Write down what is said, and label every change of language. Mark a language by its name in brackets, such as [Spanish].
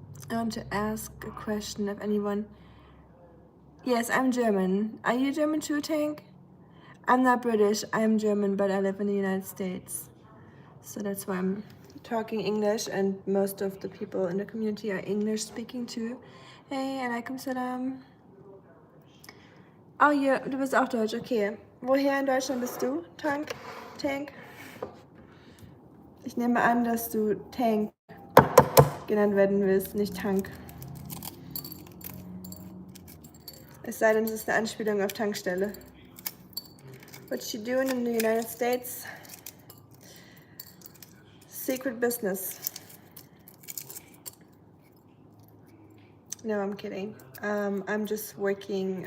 [English] I want to ask a question if anyone. Yes, I'm German. Are you German too, Tank? I'm not British. I'm German, but I live in the United States. So that's why I'm talking English, and most of the people in the community are English speaking too. Hey, alaikum salam. [German] Oh ja, du bist auch Deutsch, okay. Woher in Deutschland bist du, Tank? Ich nehme an, dass du Tank genannt werden willst, nicht Tank. Es sei denn, es ist eine Anspielung auf Tankstelle. [English] What you doing in the United States? secret business. No, I'm kidding. I'm just working.